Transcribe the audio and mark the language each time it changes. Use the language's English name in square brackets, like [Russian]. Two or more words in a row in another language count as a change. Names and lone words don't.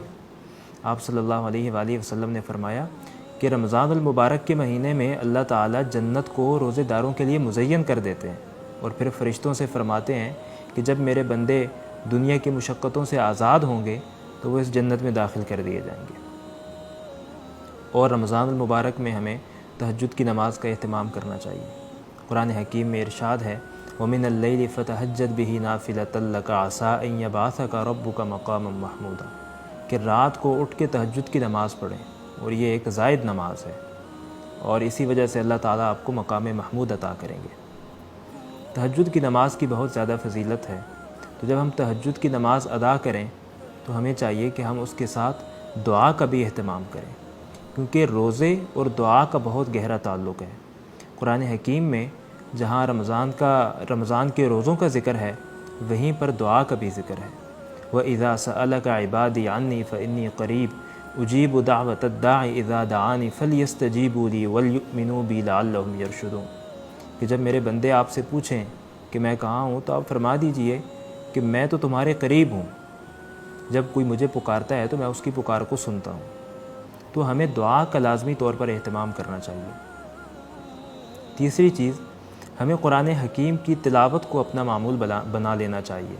[Hindi] आप [Arabic] صلى الله عليه وسلم [Hindi] ने फरमाया कि रमज़ान अल मुबारक के महीने में अल्लाह ताला जन्नत को रोज़ेदारों के लिए मुज़य्यन कर देते हैं और फिर फ़रिश्तों से फरमाते हैं कि जब मेरे बंदे दुनिया की मुशक्क़तों से आज़ाद होंगे तो वो इस जन्नत में दाखिल कर दिए जाएंगे। और रमज़ान अल मुबारक में हमें तहज्जुद की नमाज़ का एहतमाम करना चाहिए। कुरान हकीम में इरशाद है, [Arabic] ومن الليل فتهجد به نافلة لك عسى أن يبعثك ربك مقاما محمودا, [Hindi] कि रात को उठ के तहज्जुद की नमाज़ पढ़ें और ये एक ज़ायद नमाज है और इसी वजह से अल्लाह ताला आपको मक़ाम महमूद अता करेंगे। तहज्जुद की नमाज़ की बहुत ज़्यादा फजीलत है, तो जब हम तहज्जुद की नमाज़ अदा करें तो हमें चाहिए कि हम उसके साथ दुआ का भी एहतमाम करें, क्योंकि रोज़े और दुआ का बहुत गहरा ताल्लुक़ है। कुरान हकीम में जहाँ रमज़ान के रोज़ों का ज़िक्र है वहीं पर दुआ का भी ज़िक्र है। [Arabic] وإذا سألك عبادي عني فإني قريب أجيب دعوة الداع إذا دعان فليستجيبوا لي وليؤمنوا بي لعلهم يرشدون, [Hindi] कि जब मेरे बंदे आपसे पूछें कि मैं कहाँ हूँ तो आप फरमा दीजिए कि मैं तो तुम्हारे करीब हूँ, जब कोई मुझे पुकारता है तो मैं उसकी पुकार को सुनता हूँ। तो हमें दुआ का लाज़मी तौर पर एहतमाम करना चाहिए। तीसरी चीज़, हमें कुरान हकीम की तिलावत को अपना मामूल बना लेना चाहिए।